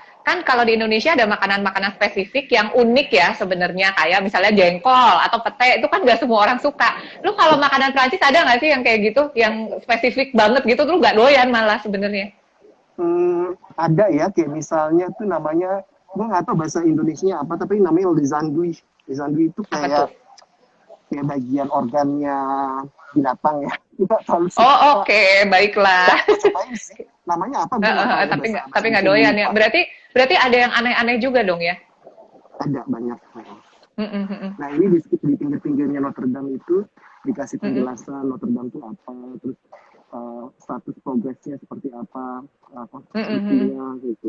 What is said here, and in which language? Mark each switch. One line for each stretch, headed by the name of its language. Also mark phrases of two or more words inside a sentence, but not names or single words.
Indonesian: Kan kalau di Indonesia ada makanan-makanan spesifik yang unik ya sebenarnya, kayak misalnya jengkol atau pete, itu kan nggak semua orang suka. Lu kalau makanan Prancis ada nggak sih yang kayak gitu, yang spesifik banget gitu, lu nggak doyan malah sebenarnya? Ada ya, kayak misalnya tuh namanya, gue nggak tahu bahasa Indonesianya apa, tapi namanya
French: les andouilles. Les andouilles
Indonesian: itu kayak bagian organnya binatang ya. Oh, oke, baiklah. Namanya apa? Tapi nggak doyan ya. Berarti ada yang aneh-aneh juga dong ya? Ada banyak. Nah ini di pinggir-pinggirnya Notre Dame itu dikasih penjelasan Notre Dame itu apa, terus status progresnya seperti apa, konstruksinya gitu.